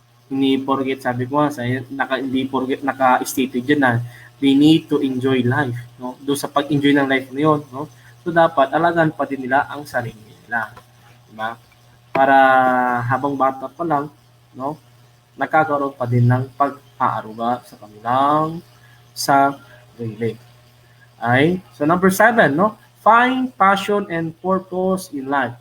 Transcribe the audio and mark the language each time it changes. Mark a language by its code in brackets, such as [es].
[tl] Hindi porket, sabi ko hindi porket naka-stated dyan na [en] they need to enjoy life, [tl] no? Doon sa pag-enjoy ng life na yun, no? So dapat alagaan pa din nila ang sarili nila, diba? Para habang bata pa lang, no, nagkakaroon pa din ng pag-aaruga sa kanilang sarili. Ay, so number 7, no? [en] Find passion and purpose in life.